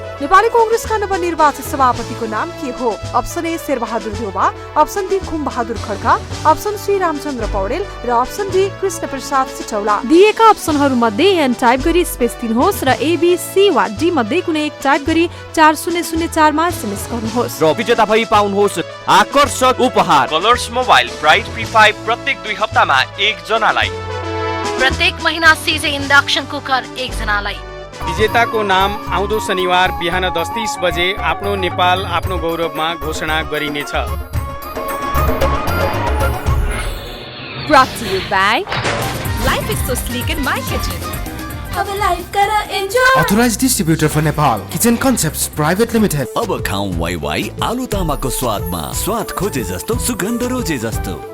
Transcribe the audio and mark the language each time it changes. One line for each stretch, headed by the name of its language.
Nepali: नेपाली कांग्रेसका नवनिर्वाचित सभापतिको नाम के हो? Option A Sher Bahadur Deuba, option be खुम Bahadur Khadka, option C Ramchandra Paudel र अप्सन डी कृष्ण प्रसाद सिटौला। दिएका अप्सनहरू मध्ये एन टाइप गरी स्पेस दिनुहोस् र एबी सी वा डी मध्ये कुनै एक टाइप गरी 4004 मा एसएमएस गर्नुहोस् र विजेता भई पाउनुहोस् आकर्षक उपहार कलर्स मोबाइल ब्राइट P5 प्रत्येक 2 हप्तामा एक जनालाई, प्रत्येक महिना सिजे इन्डक्सन कुकर एक जनालाई। विजेताको नाम आउँदो शनिबार बिहान 10:30 बजे आफ्नो नेपाल आफ्नो गौरवमा घोषणा गरिनेछ।
English: Brought to you by Life is so sleek in my kitchen.
Nepali: अब लाइफ करा enjoy.
English: Authorized distributor for Nepal, Kitchen Concepts Private Limited.
Nepali: अब खाऊं वाई वाई आलु तामाको स्वादमा, स्वाद खोजे जस्तो सुगन्ध रोजे जस्तो।